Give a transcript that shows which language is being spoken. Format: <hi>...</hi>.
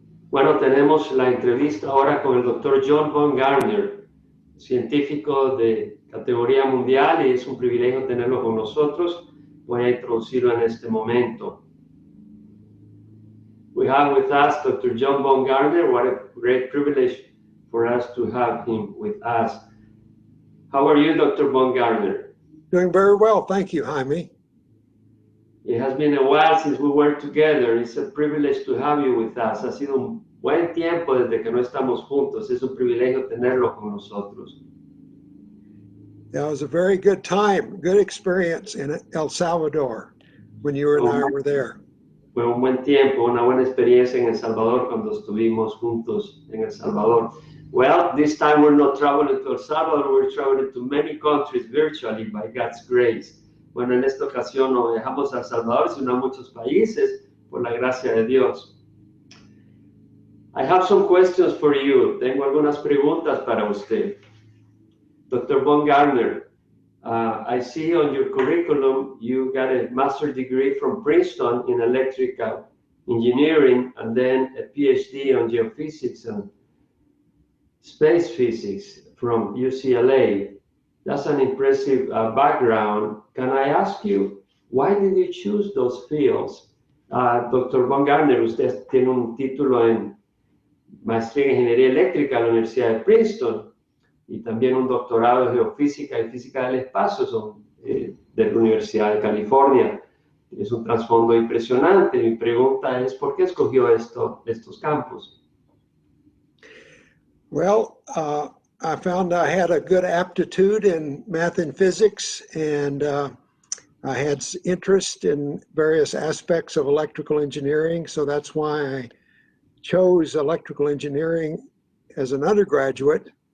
<es>Bueno, tenemos la entrevista ahora con el doctor John von Gardner, científico de categoría mundial, y es un privilegio tenerlo con nosotros. Voy a introducirlo en este momento.</es> <en>We have with us Dr. John von Gardner. What a great privilege for us to have him with us. How are you, Dr. von Gardner? Doing very well, thank you, Jaime. It has been a while since we were together. It's a privilege to have you with us.</en> <es>Ha sido un buen tiempo desde que no estamos juntos. Es un privilegio tenerlo con nosotros.</es> <en>Yeah, it was a very good time, good experience in El Salvador when you and I were there.</en> <es>Fue un buen tiempo, una buena experiencia en El Salvador cuando estuvimos juntos en El Salvador.</es> <en>Well, this time we're not traveling to El Salvador, we're traveling to many countries virtually by God's grace.</en> <es>Bueno, en esta ocasión no viajamos a El Salvador, sino a muchos países por la gracia de Dios.</es> <en>I have some questions for you.</en> <es>Tengo algunas preguntas para usted.</es> <en>Dr. von Gardner, I see on your curriculum you got a master's degree from Princeton in electrical engineering and then a PhD on geophysics and space physics from UCLA. That's an impressive background. Can I ask you, why did you choose those fields? Dr.</en> <es>von Gardner, usted tiene un título en maestría en ingeniería eléctrica en la Universidad de Princeton y también un doctorado en geofísica y física del espacio de la Universidad de California. Es un trasfondo impresionante. Mi pregunta es, ¿por qué escogió estos campos?</es> <en>Well, I found I had a good aptitude in math and physics, and I had interest in various aspects of electrical engineering, so that's why I chose electrical engineering as an undergraduate.</en>